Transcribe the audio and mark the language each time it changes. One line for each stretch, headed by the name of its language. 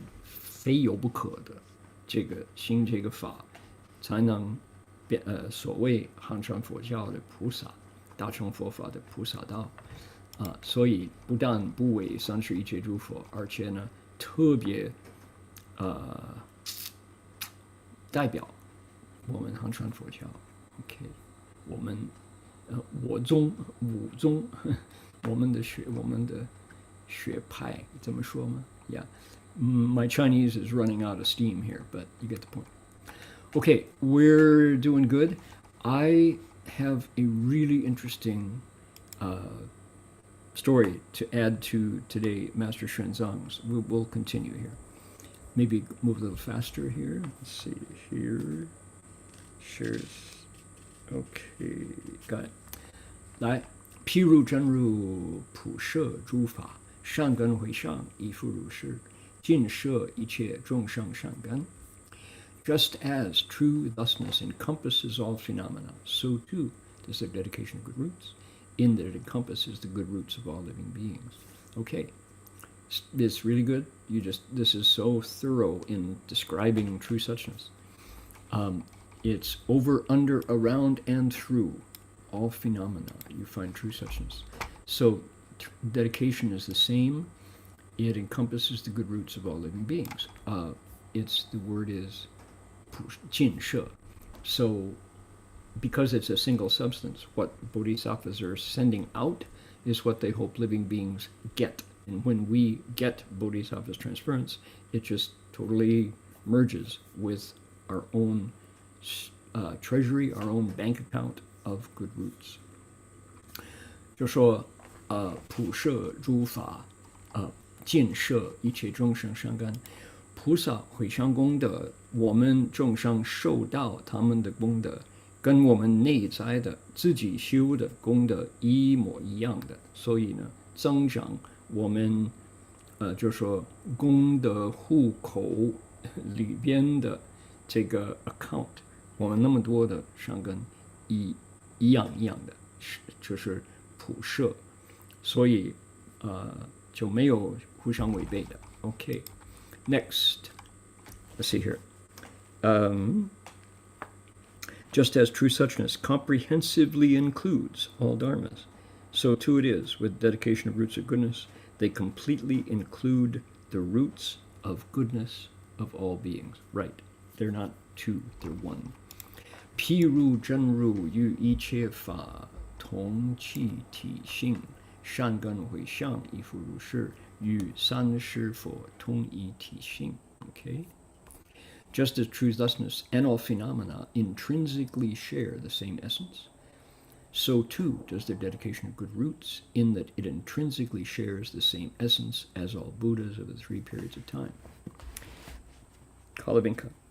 Chinese: 非有不可的，这个行这个法才能所谓汉传佛教的菩萨，大乘佛法的菩萨道所以不但不违31一切诸佛，而且呢特别代表我们汉传佛教。
English: OK，
Chinese: 我们我宗五宗，我们的学派怎么说吗
English: ？Yeah, my Chinese is running out of steam here, but you get the point. Okay, we're doing good. I have a really interesting story to add to today, Master Xuanzang's. We'll continue here. Maybe move a little faster here. Let's see here. Shares. Okay, got it.
Chinese: 来，譬如真如普摄诸法，善根回向亦复如是，尽摄一切众生善根。
English: Just as true thusness encompasses all phenomena, so too does the dedication of good roots, in that it encompasses the good roots of all living beings. Okay, it's really good. This is so thorough in describing true suchness. It's over, under, around, and through all phenomena you find true suchness. So dedication is the same. It encompasses the good roots of all living beings. The word is 尽摄. So because it's a single substance, what bodhisattvas are sending out is what they hope living beings get. And when we get bodhisattva's transference, it just totally merges with our own treasury, our own bank account of good roots.
Chinese: 就说普摄诸法尽摄一切众生善根，菩萨回向功德，我们众生受到他们的功德，跟我们内在的自己修的功德一模一样的，所以呢，增长我们就说功德户口里边的这个 account， 我们那么多的善根一样的，就是普摄，所以就没有互相违背的。
English: Okay, next, let's see here. Just as true suchness comprehensively includes all dharmas, so too it is with dedication of roots of goodness. They completely include the roots of goodness of all beings. Right. They're not two, they're one.
Chinese: 譬如真如于一切法同其体性，善根回向亦复如是，与三世佛同一体性。
English: Okay? Just as true thusness and all phenomena intrinsically share the same essence, so too does their dedication of good roots, in that it intrinsically shares the same essence as all Buddhas of the three periods of time. Kalavinka.